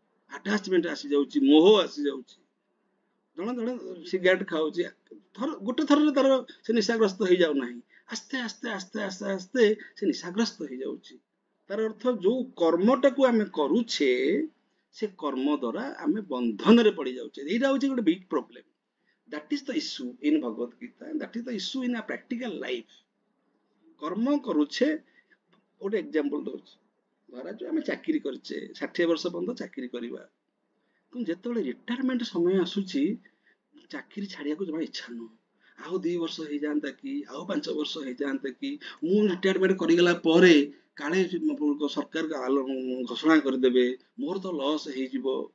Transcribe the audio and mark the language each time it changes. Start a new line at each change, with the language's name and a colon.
Odia: Attachment ଆସିଯାଉଛି, ମୋହ ଆସିଯାଉଛି। ଜଣେ ଜଣେ ସିଗାରେଟ ଖାଉଛି, ଗୋଟେ ଥରରେ ତାର ସେ ନିଶାଗ୍ରସ୍ତ ହେଇଯାଉନାହିଁ, ଆସ୍ତେ ଆସ୍ତେ ଆସ୍ତେ ଆସ୍ତେ ଆସ୍ତେ ସେ ନିଶାଗ୍ରସ୍ତ ହେଇଯାଉଛି। ତାର ଅର୍ଥ ଯୋଉ କର୍ମଟାକୁ ଆମେ କରୁଛେ ସେ କର୍ମ ଦ୍ୱାରା ଆମେ ବନ୍ଧନରେ ପଡି ଯାଉଛେ। ଏଇଟା ହଉଛି ଗୋଟେ big problem.
English: That is the issue in Bhagavad Gita, and that is the issue in a practical life.
Odia: କର୍ମ କରୁଛେ, ଗୋଟେ ଏକ୍ସାମ୍ପଲ ଦଉଛି, ଧରାଯାଉ ଆମେ ଚାକିରି କରିଛେ, 60 ବର୍ଷ ପର୍ଯ୍ୟନ୍ତ ଚାକିରି କରିବା, କିନ୍ତୁ ଯେତେବେଳେ ରିଟାୟାରମେଣ୍ଟ ସମୟ ଆସୁଛି ଚାକିରି ଛାଡିବାକୁ ଜମା ଇଚ୍ଛା ନୁହଁ। ଆଉ 2 ବର୍ଷ ହେଇଯାଆନ୍ତା କି, ଆଉ 5 ବର୍ଷ ହେଇଯାଆନ୍ତା କି, ମୁଁ ରିଟାୟାରମେଣ୍ଟ କରିଗଲା ପରେ କାଳେ ସରକାର ଘୋଷଣା କରିଦେବେ, ମୋର ତ ଲସ୍ ହେଇଯିବ।